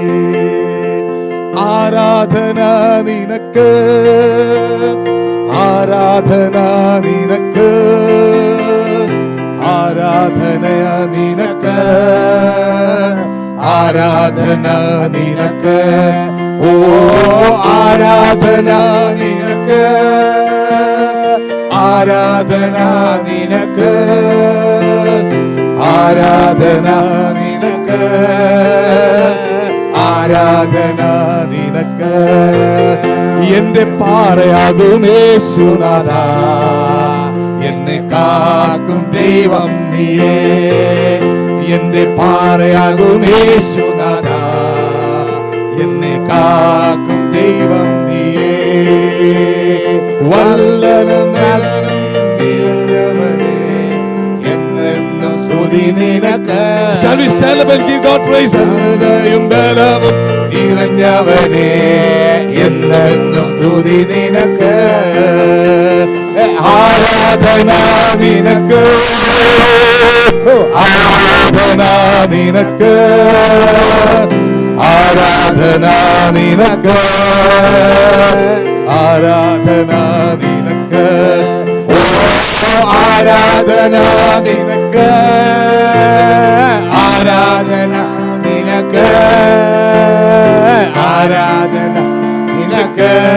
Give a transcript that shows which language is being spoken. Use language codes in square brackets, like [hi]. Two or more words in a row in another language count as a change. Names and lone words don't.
[ml] ആരാധന നിനക്ക് ആരാധന നിനക്ക് ആരാധനയാ നിനക്ക് ആരാധന നിനക്ക് ഓ ആരാധന നിനക്ക് ആരാധന നിനക്ക് ആരാധന നിനക്ക് ആരാധന നിനക്ക് എന്റെ പാറയാകും യേശുനാഥാ എന്നെ കാക്കും ദൈവം നീയേ എന്റെ പാറയാകും യേശുനാഥാ എന്നെ കാക്കും ദൈവം നീയേ വല്ലനും നലനും നിറഞ്ഞവനേ എന്നെന്നും സ്തുതി നിനക്ക്. [en] Shall we stand up and give God praise? [ml] ഹൃദയം ബലവും നിറഞ്ഞവനേ എന്നെന്നും സ്തുതി നിനക്ക് ആരാധന നിനക്ക് ആരാധന നിനക്ക് ആരാധന നിനക്ക് ആരാധന നിനക്ക് ആരാധന നിനക്ക് ആരാധന നിനക്ക് ആരാധന നിനക്ക്